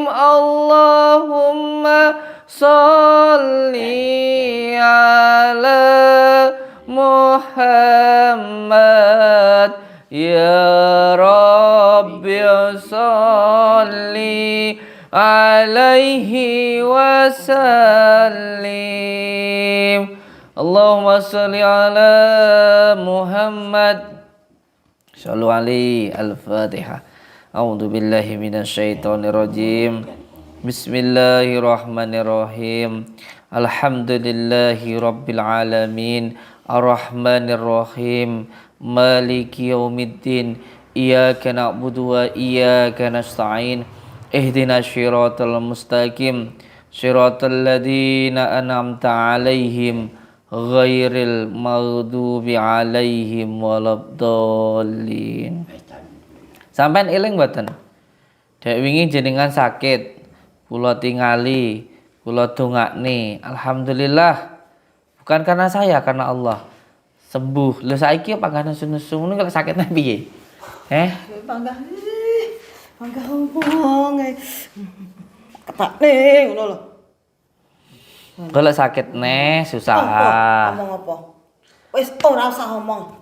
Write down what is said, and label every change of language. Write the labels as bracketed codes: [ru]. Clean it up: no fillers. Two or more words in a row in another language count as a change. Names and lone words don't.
[ar] اللهم صل على محمد يا رب صل عليه وسلم. اللهم صل على محمد. صلوا عليه. الفاتحة. أعوذ بالله من الشيطان الرجيم. بسم الله الرحمن الرحيم. الحمد لله رب العالمين. الرحمن الرحيم. مالك يوم الدين. إياك نعبد وإياك نستعين. اهدنا الصراط المستقيم. صراط الذين أنعمت عليهم غير المغضوب عليهم ولا الضالين. [jv] Sampeyan eling mboten? Dek wingi jenengan sakit, kula tingali, kula dongakne. Alhamdulillah. [id] Bukan karena saya, karena Allah. Sembuh. [jv] Lha saiki panggah nesu-nesu ngono kok sakitnya piye? Panggah ompong. Ketakne ngono lho. [id] Kalau sakit neh susah. [jv] Ngomong apa? Wis ora usah ngomong.